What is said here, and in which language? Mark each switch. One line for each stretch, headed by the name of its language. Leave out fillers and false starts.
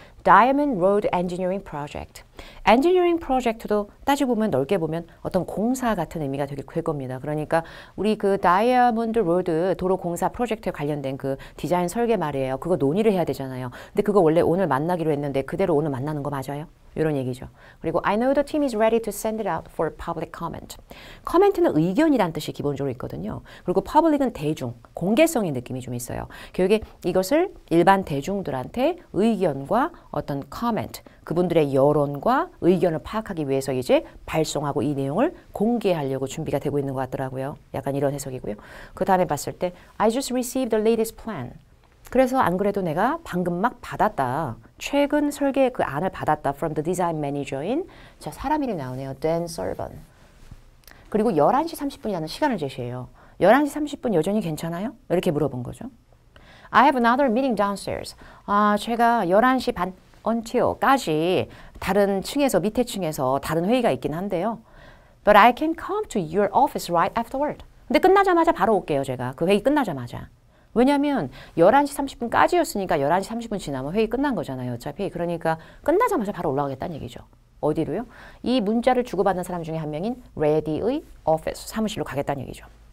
English: Diamond Road Engineering Project.
Korean: 엔지니어링 프로젝트도 따지고 보면 넓게 보면 어떤 공사 같은 의미가 될 겁니다. 그러니까 우리 그 다이아몬드 로드 도로 공사 프로젝트에 관련된 그 디자인 설계 말이에요. 그거 논의를 해야 되잖아요. 근데 그거 원래 오늘 만나기로 했는데 그대로 오늘 만나는 거 맞아요? 이런 얘기죠. 그리고
English: I know the team is ready to send it out for public comment.
Korean: 커멘트는 의견이란 뜻이 기본적으로 있거든요. 그리고 public은 대중, 공개성의 느낌이 좀 있어요. 교육에 이것을 일반 대중들한테 의견과 어떤 comment, 그분들의 여론과 의견을 파악하기 위해서 이제 발송하고 이 내용을 공개하려고 준비가 되고 있는 것 같더라고요. 약간 이런 해석이고요. 그 다음에 봤을 때
English: I just received the latest plan.
Korean: 그래서 안 그래도 내가 방금 막 받았다. 최근 설계 그 안을 받았다.
English: From the design manager
Korean: 인 자 사람 이름이 나오네요.
English: Dan Sullivan.
Korean: 그리고 11시 30분이라는 시간을 제시해요. 11시 30분 여전히 괜찮아요? 이렇게 물어본 거죠.
English: I have another meeting downstairs.
Korean: 아, 제가 11시 반 until까지 다른 층에서 밑에 층에서 다른 회의가 있긴 한데요.
English: But I can come to your office right afterward.
Korean: 근데 끝나자마자 바로 올게요, 제가. 그 회의 끝나자마자. 왜냐면 11시 30분까지였으니까 11시 30분 지나면 회의 끝난 거잖아요. 어차피. 그러니까 끝나자마자 바로 올라가겠다는 얘기죠. 어디로요? 이 문자를 주고받는 사람 중에 한 명인 레디의 오피스, 사무실로 가겠다는 얘기죠.